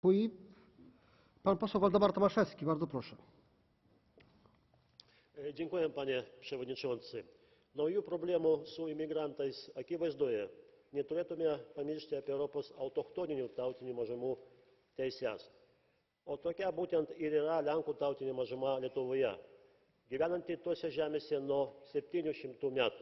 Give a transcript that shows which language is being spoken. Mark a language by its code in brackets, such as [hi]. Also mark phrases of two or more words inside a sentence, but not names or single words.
[pl] Pan poseł Waldemar Tomaszewski, bardzo proszę. Dziękuję, panie przewodniczący. [lt] Naujų problemų su imigrantais akivaizdoje neturėtume pamiršti apie Europos autochtoninių tautinių mažumų teises. O tokia būtent ir yra Lenkų tautinė mažuma Lietuvoje, gyvenanti tose žemėse nuo 700 metų.